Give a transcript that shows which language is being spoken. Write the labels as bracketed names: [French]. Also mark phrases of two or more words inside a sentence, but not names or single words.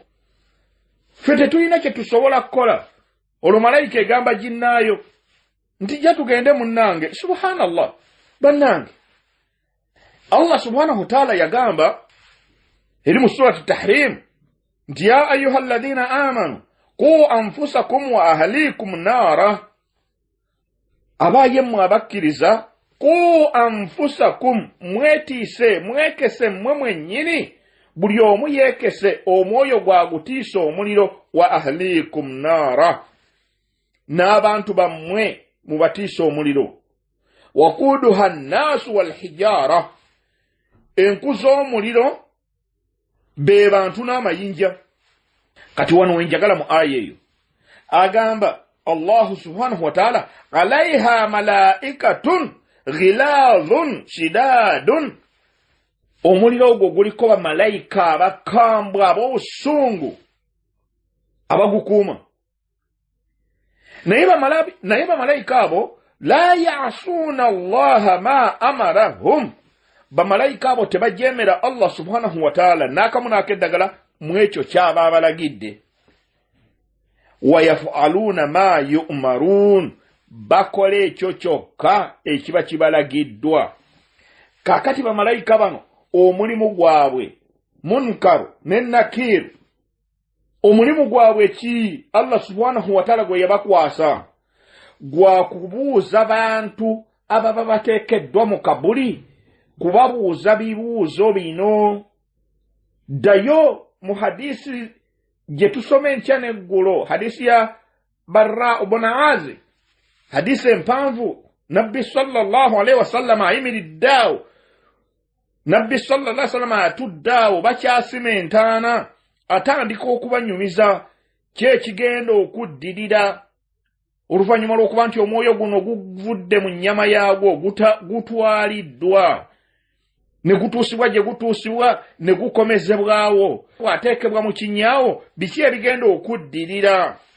[Ganda] Ffe tetulina kye tusobola kukola. Olwo malayika egamba jinnaayo nti jja tugende munnange. Subhanallah. Bannange, [Arabic] الله سبحانه وتعالى [Ganda] yagamba eri mu surati Tahrim nti [Arabic] يا أيها الذين آمنوا قوا أنفسكم وأهليكم نارا. [Ganda] Abayemu abakkiriza [Arabic] قوا أنفسكم, [Ganda] mwetiise mwekese mmwe mwennyini, buli omu yeekese omwoyo gwagutiisa omuliro, [Arabic] وأهليكم نارا, [Ganda] n'abantu bammwe mubatiisa omuliro. [Arabic] وقودها الناس والحجارة, [Ganda] enku z'omuliro be bantu n'amayinja. Kati wano wenjagala mu aya eyo agamba [Arabic] الله سبحانه وتعالى عليها ملائكة غلاظ شداد. [Ganda] Omuliro ogwo guliko bamalayika abakambwe ab'obusungu abagukuuma. Naye bamalayika abo [Arabic] لا يعصون الله ما أمرهم. [Ganda] Bamalayika abo tebajemera [Arabic] الله سبحانه وتعالى [Ganda] n'akamu n'akeddagala mwekyo kyaba abalagidde. [Arabic] ويفعلون ما يؤمرون, [Ganda] bakola ekyo kyokka ekiba kibalagiddwa. Kakati bamalayika bano omulimu gwabwe Munkaru ne Nakiru, omulimu gwabwe ki [Arabic] الله سبحانه وتعالى [Ganda] gwe yabakwasa? Gwa kubuuza bantu ababa bateekeddwa mu kabuli, kubabuuza bibuuzo bino. Ddayo mu hadisi gye tusoma enkya n'eggulo, hadisi ya Barra ibn Azib, hadisi empanvu. Nabbi [Arabic] صلى الله عليه وسلم [Ganda] ayimiriddeawo, Nabbi [Arabic] صلى الله عليه وسلم [Ganda] atuddeawo, bakyasima entaana, atandika okubanyumiza kyekigenda okuddirira oluvannyuma lw'okuba nti omwoyo guno guvudde mu nnyama yaagwo, gutwaliddwa ne gutuusibwa gye gutuusibwa ne gukomezebwawo, bw'ateekebwa mu kinyaawo, biki ebigenda okuddirira?